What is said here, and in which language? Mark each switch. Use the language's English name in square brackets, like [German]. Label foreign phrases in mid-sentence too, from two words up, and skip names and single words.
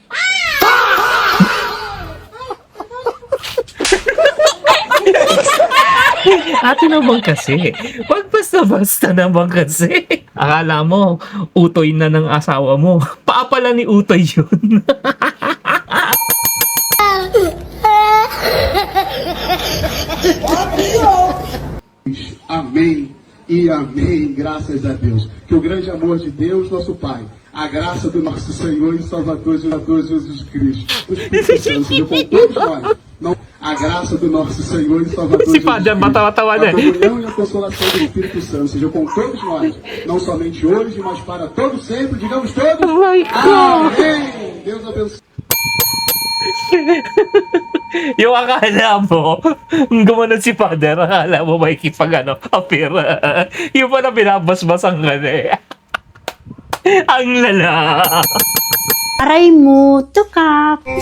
[Filipino] Ate naman kasi. Wag basta-basta naman kasi. Akala mo, utoy na ng asawa mo. Paa pala ni utoy yun. [Portuguese] Amém e amém, graças a Deus. Que o grande amor de Deus, nosso Pai, a graça do nosso Senhor e Salvador Jesus Cristo, o Espírito Santo seja com todos nós. Não, a graça do nosso Senhor e Salvador [Filipino] Si Father, matawa-tawa na. [Portuguese] a comunhão e a consolação do Espírito Santo seja com todos nós, não somente hoje, mas para todos sempre. Digamos todos. [English] Oh my God! [Portuguese] Amém. Deus abençoe. [Filipino] Yung akala mo, gumanon si Father, akala mo makikipag appear. Yung pala binabasbasan ka na eh. Ang lala. Aray mo, tukap.